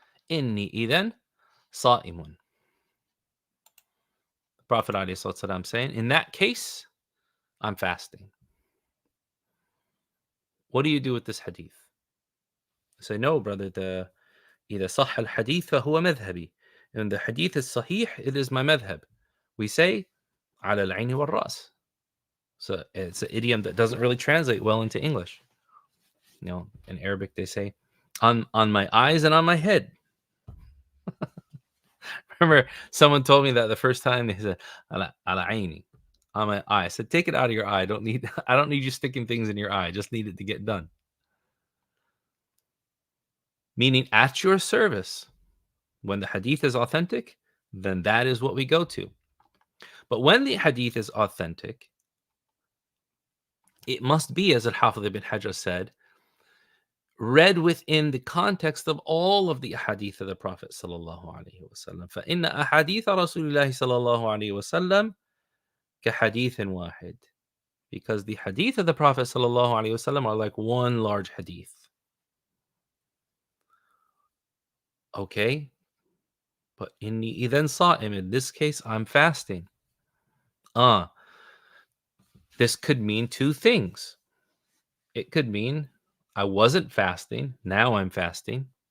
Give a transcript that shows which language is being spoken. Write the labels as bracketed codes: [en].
[ar] Inni idhan sa'imun. [en] The Prophet ﷺ saying, in that case, I'm fasting. What do you do with this hadith? I say, no, brother, [ar] إذا صح الحديث فهو مذهبي. [en] And the hadith is sahih, it is my madhhab. We say, [ar] على العين والرأس. [en] So it's an idiom that doesn't really translate well into English. In Arabic they say, on my eyes and on my head. Remember, someone told me that the first time. They said, [ar] على عيني, [en] on my eye. I said, take it out of your eye. I don't need you sticking things in your eye. I just need it to get done. Meaning, at your service. When the hadith is authentic, then that is what we go to. But when the hadith is authentic, it must be, as Al-Hafidh ibn Hajar said, read within the context of all of the hadith of the Prophet sallallahu alaihi wasallam. [ar] فَإِنَّ أَحَادِيثَ رَسُولِ اللَّهِ sallallahu alaihi wasallam كَحَدِيثٍ واحد. [en] Because the hadith of the Prophet sallallahu alaihi wasallam are like one large hadith. Okay? But [ar] inni idhan sa'im, [en] in this case, I'm fasting. This could mean two things. It could mean I wasn't fasting, now I'm fasting.